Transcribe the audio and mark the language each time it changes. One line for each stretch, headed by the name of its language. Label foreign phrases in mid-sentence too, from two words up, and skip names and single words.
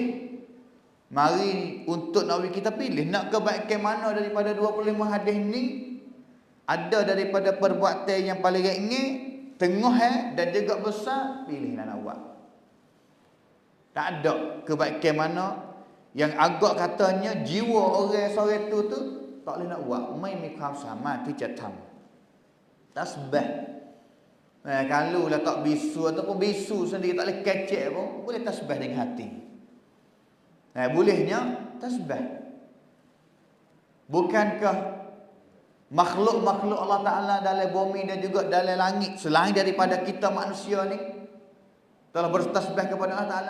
Malay: Mari untuk Nawawi kita pilih nak kebaikan mana daripada 25 hadis ni. Ada daripada perbuatan yang paling ringan, tengah dan juga besar, pilihlah nak buat. Tak ada kebaikan mana yang agak katanya jiwa orang sore tu tak boleh nak buat.
Thai: ไม่มี ความสามารถที่จะทำ tasbih.
Malay: Kalau lah tak bisu ataupun bisu sendiri tak boleh kecek pun, boleh tasbih dengan hati. Bolehnya tasbih. Bukankah makhluk-makhluk Allah Ta'ala dalam bumi dan juga dalam langit, selain daripada kita manusia ni, telah bertasbih kepada Allah Ta'ala?